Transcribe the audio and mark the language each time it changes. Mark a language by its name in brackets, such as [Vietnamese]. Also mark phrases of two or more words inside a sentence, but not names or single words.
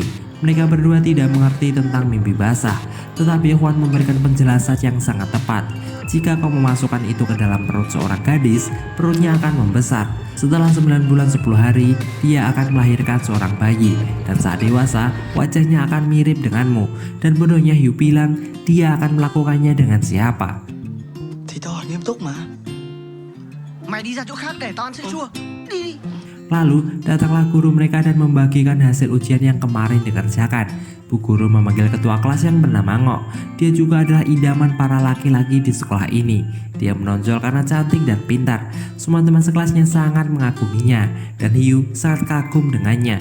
[Indonesian] Mereka berdua tidak mengerti tentang mimpi basah, tetapi Juan memberikan penjelasan yang sangat tepat. Jika kau memasukkan itu ke dalam perut seorang gadis, perutnya akan membesar. Setelah 9 bulan 10 hari, dia akan melahirkan seorang bayi. Dan saat dewasa, wajahnya akan mirip denganmu. Dan bodohnya Hugh bilang, dia akan melakukannya dengan siapa? [Vietnamese] Thì tao hỏi nghiêm túc mà. Mày đi ra chỗ khác để tao ăn sữa chua. Đi. [Indonesian] Lalu datanglah guru mereka dan membagikan hasil ujian yang kemarin dikerjakan. Bu guru memanggil ketua kelas yang bernama Ngok. Dia juga adalah idaman para laki-laki di sekolah ini. Dia menonjol karena cantik dan pintar. Semua teman sekelasnya sangat mengaguminya, dan Hugh sangat kagum dengannya.